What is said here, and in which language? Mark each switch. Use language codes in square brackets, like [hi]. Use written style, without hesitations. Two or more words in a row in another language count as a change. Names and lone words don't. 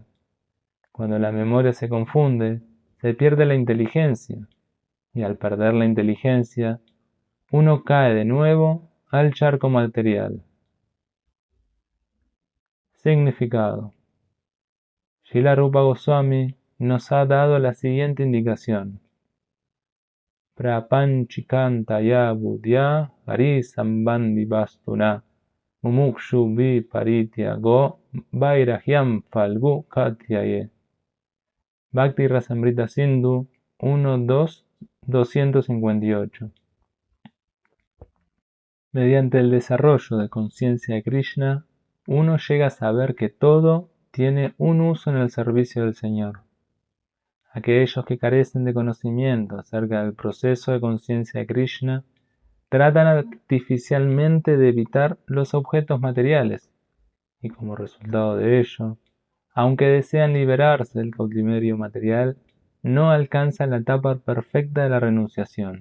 [es] Cuando la memoria se confunde, se pierde la inteligencia, y al perder la inteligencia, uno cae de nuevo al charco material. Significado. Srila Rupa Goswami nos ha dado la siguiente indicación. [sa] Prapanchikantaya buddhya harisambandhi vastuna mumukshu viparityago vairahyam falgu katyaye. [es] Bhakti Rasamrita Sindhu 1.2.258. Mediante el desarrollo de conciencia de Krishna, uno llega a saber que todo tiene un uso en el servicio del Señor. Aquellos que carecen de conocimiento acerca del proceso de conciencia de Krishna tratan artificialmente de evitar los objetos materiales y como resultado de ello, aunque desean liberarse del cautiverio material, no alcanzan la etapa perfecta de la renunciación.